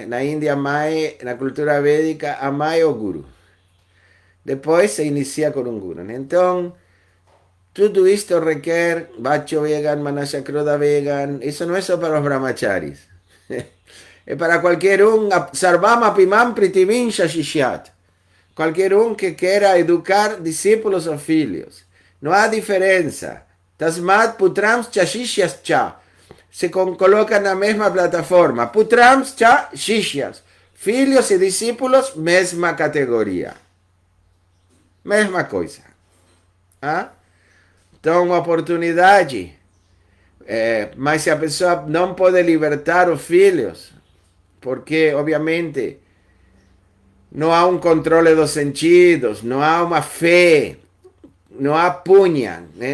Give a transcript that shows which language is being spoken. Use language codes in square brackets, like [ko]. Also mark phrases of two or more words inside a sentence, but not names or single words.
[pt] Na Índia, a mãe, na cultura védica, a mãe é o guru. Depois se inicia com um guru. Né? Então, tudo isto requer [sa] Vacho vegan, Manasya Krodha vegan. [pt] Isso não é só para os brahmacharis. É para qualquer um. [sa] Sarvam apimam pritivim shashishyat. [pt] Qualquer um que queira educar discípulos ou filhos. Não há diferença. [sa] Tasmat putrams cha shishyas cha. [pt] Se coloca na mesma plataforma. [sa] Putrams cha shishyas. [pt] Filhos e discípulos, mesma categoria. Mesma coisa. Então, uma oportunidade. Mas se a pessoa não pode libertar os filhos, porque, obviamente, não há um controle dos sentidos, não há uma fé, não há punha, né?